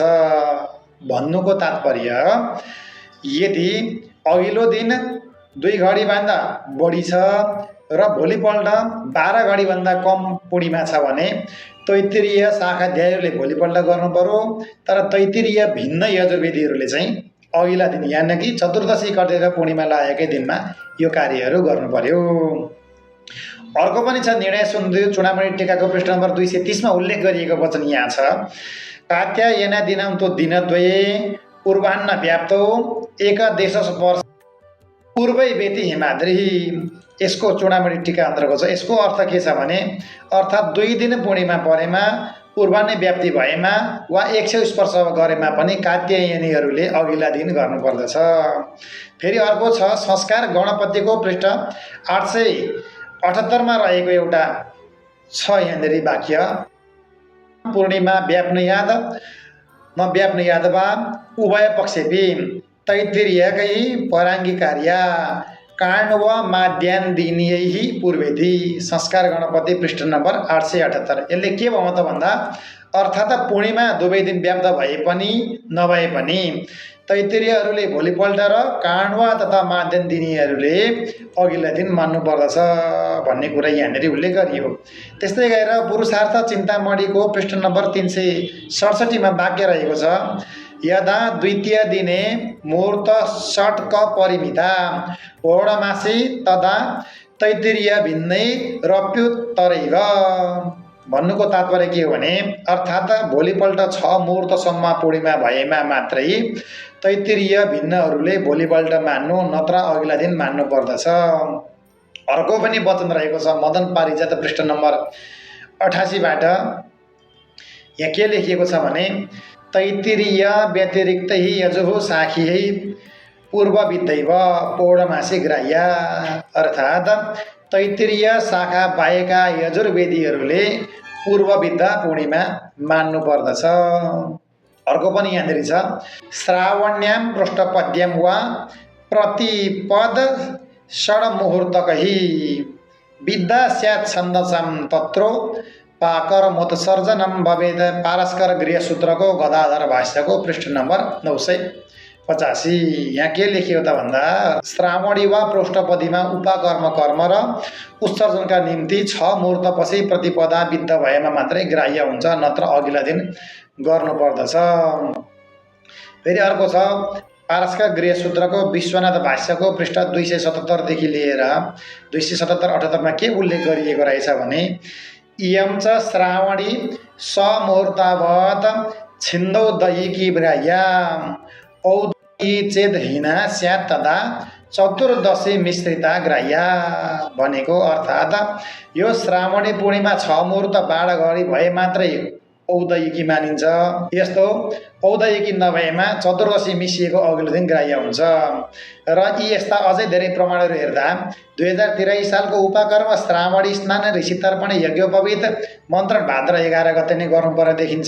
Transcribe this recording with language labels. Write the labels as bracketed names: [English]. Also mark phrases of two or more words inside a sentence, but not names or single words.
[Nepali] भन्नुको तात्पर्य, यदि अघिल्लो दिन 2 घडीभन्दा बढी छ र भोलिपल्ट 12 घडीभन्दा कम पूर्णिमा छ भने तैतिरीय शाखा ध्यायले भोलिपल्ट गर्नु पर्यो, तर तैतिरीय भिन्न यजुर्वेदीहरूले चाहिँ अघिल्ला दिन यानि कि चतुर्दशी कटेर पूर्णिमा लागेकै दिनमा यो कार्यहरू गर्नु पर्यो। अर्को पनि छ निर्णय सिन्धु चूडामणि टीकाको पृष्ठ नम्बर 230 मा उल्लेख गरिएको वचन यहाँ छ, [Sanskrit] कात्यायन दिनान्तो दिनद्वये पूर्वान्न व्याप्तो एक देशस वर्ष पूर्वै वेति हिमाद्री। [Nepali] यसको चूडामणि टीका अन्तर्गत छ। यसको अर्थ के छ भने, अर्थात् 2 दिन पूर्णिमा परेमा, पूर्वान्य व्याप्ति भएमा वा 100 स्पर्श गरेमा पनि कात्यायनीहरूले अघिल्ला दिन गर्नुपर्दछ। फेरि अर्को छ संस्कार गणपतिको पृष्ठ 878 मा रहेको एउटा छ यहाँनिर वाक्य, [Sanskrit] पूर्णिमा व्याप्नुयाद नव्याप्नुयाद वा उभय पक्षेपि तैतिरीयकै पराङ्गी कार्या काण्ड वा माध्यान दिनीयैहि पूर्वेति। [Nepali] संस्कार गणपति पृष्ठ नम्बर 878। यसले के भयो त भन्दा, अर्थात् पूर्णिमा दुवै दिन व्याप्त भए पनि नभए पनि तैतिरीयहरूले भोलिपल्ट र काण्डवा तथा माध्यन दिनीहरूले अघिल्ला दिन मान्नुपर्दछ भन्ने कुरा यहाँनिर उल्लेख गरियो। त्यस्तै गरेर पुरुषार्थ चिन्तामणिको पृष्ठ नम्बर 367 मा वाक्य रहेको छ, [Sanskrit] यदा द्वितीय दिने मुहूर्त षट्क परिमिता पौर्णमासी तदा तैतिरीय भिन्नै रप्युत्तरैव। [Nepali] भन्नुको तात्पर्य के हो भने, अर्थात् भोलिपल्ट 6 मुहुर्तसम्म पूर्णिमा भएमा मात्रै तैतिरीय भिन्नहरूले भोलिपल्ट मान्नु, नत्र अघिल्ला दिन मान्नु पर्दछ। अर्को पनि वचन रहेको छ मदन पारिजात पृष्ठ नम्बर 88 बाट। यहाँ के लेखिएको छ भने, [Sanskrit] तैतिरीय व्यतिरिक्तै यजुः साखियै पूर्वविद्धैव पौर्णमासी ग्राह्या, [Nepali] अर्थात् तैतिरीय शाखा बाहेका यजुर्वेदीहरूले पूर्वविद्ध पूर्णिमा मान्नु पर्दछ। अर्को पनि यहाँनिर छ, [Sanskrit] श्रावण्याम पृष्ठपद्यम वा प्रतिपद षड्मुहूर्तकहि विद्या स्यात् छन्दसां तत्रो पाकर मोत्सर्जनम भवेद। [Nepali] पारस्कर गृहसूत्रको गदाधर भाष्यको पृष्ठ नम्बर 985। यहाँ के लेखियो त भन्दा श्रावणी वा पृष्ठपदीमा उपकर्म कर्म र उत्सर्जनका निम्ति 6 मुहूर्तपछि प्रतिपदा विद्ध भएमा मात्रै ग्राह्य हुन्छ, नत्र अघिल्ला दिन गर्नुपर्दछ। फेरि अर्को छ पारस्कर गृहसूत्रको विश्वनाथ भाष्यको पृष्ठ 277 देखि लिएर 277-78 मा के उल्लेख गरिएको रहेछ भने [Sanskrit] इयं च श्रावणी समुहूर्तावत् छिन्दौ दैहिकी ग्राह्या औदयी चेदहीना स्यात् तदा चतुर्दशी मिश्रिता ग्राह्या [Nepali] भनेको अर्थात् यो श्रावणी पूर्णिमा 6 मुहूर्त बाढ गरी भए मात्रै औदयिकी मानिन्छ। यस्तो औदयिकी नभएमा चतुर्दशी मिसिएको अघिल्लो दिन ग्राह्य हुन्छ। र यी यस्ता अझै धेरै प्रमाणहरू हेर्दा 2083 सालको उपकर्म श्रावणी स्नान ऋषि तर्पण यज्ञोपवीत मन्त्र भाद्र 11 गते नै गर्नुपर्ने देखिन्छ।